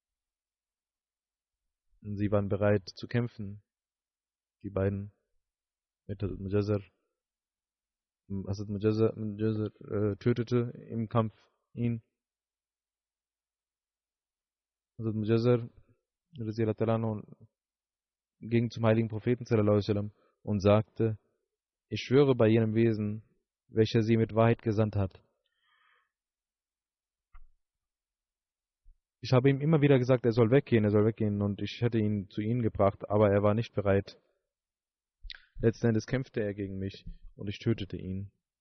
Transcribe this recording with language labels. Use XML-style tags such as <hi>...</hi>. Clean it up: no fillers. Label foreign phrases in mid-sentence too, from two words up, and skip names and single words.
<de>Und sie waren bereit zu kämpfen, die beiden, mit Hazrat Mujazzar. Hazrat Mujazzar tötete im Kampf ihn Hazrat Mujazzar</de> <ar>رضي الله عنه</ar> <de>ging zum heiligen Propheten</de> <ar>صلى الله عليه وسلم</ar> <de>und sagte: Ich schwöre bei jenem Wesen, welcher sie mit Wahrheit gesandt hat. Ich habe ihm immer wieder gesagt, er soll weggehen, und ich hätte ihn zu ihnen gebracht, aber er war nicht bereit. Letzten Endes kämpfte er gegen mich und ich tötete ihn.</de>